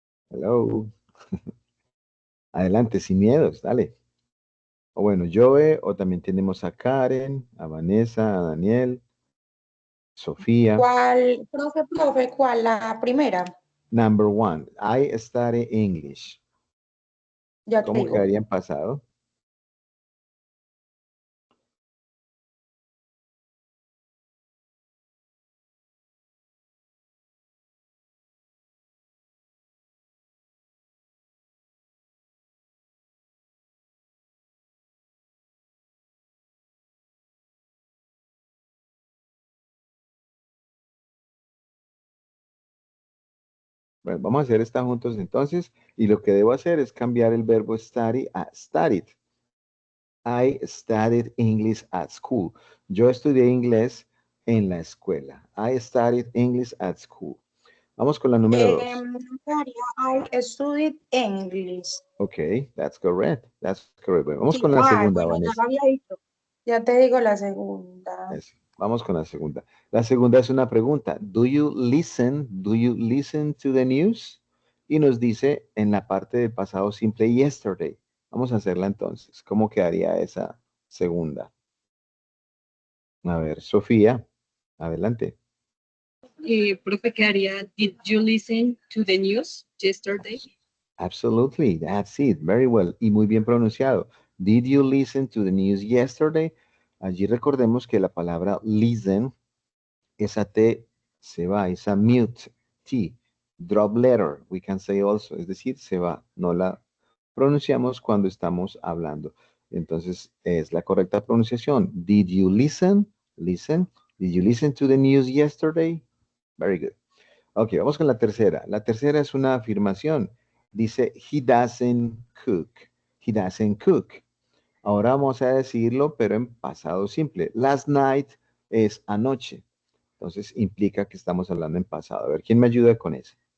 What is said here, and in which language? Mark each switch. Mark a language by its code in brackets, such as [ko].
[en] Hello. [es] Adelante, sin miedos, dale. O bueno, Joe, o también tenemos a Karen, a Vanessa, a Daniel, Sofía. ¿Cuál, profe, cuál? La primera, [en] Number one, I study English. [es] ya te ¿Cómo digo. quedaría en pasado? Bueno, vamos a hacer esta juntos entonces. Y lo que debo hacer es cambiar el verbo study a studied. [en] I studied English at school. [es] Yo estudié inglés en la escuela. [en] I studied English at school. [es] Vamos con la número dos. [en] I studied English. Ok, that's correct. That's correct. [es] Bueno, vamos con la Igual, segunda, bueno, ya lo Vanessa. había dicho. Ya te digo la segunda. Eso. Vamos con la segunda. La segunda es una pregunta. [en] Do you listen to the news? [es] Y nos dice en la parte del pasado simple yesterday. Vamos a hacerla entonces. ¿Cómo quedaría esa segunda? A ver, Sofía, adelante. Profe, ¿qué haría? [en] Did you listen to the news yesterday? Absolutely, that's it. Very well. [es] Y muy bien pronunciado. [en] Did you listen to the news yesterday? [es] Allí recordemos que la palabra listen, esa T se va, esa mute, T. [en] Drop letter, we can say also, [es] es decir, se va, no la pronunciamos cuando estamos hablando. Entonces, es la correcta pronunciación. [en] Did you listen? Listen. Did you listen to the news yesterday? Very good. [es] Ok, vamos con la tercera. La tercera es una afirmación. Dice, [en] he doesn't cook. He doesn't cook. [es] Ahora vamos a decirlo, pero en pasado simple. [en] Last night [es] es anoche. Entonces, implica que estamos hablando en pasado. A ver, ¿quién me ayuda con eso?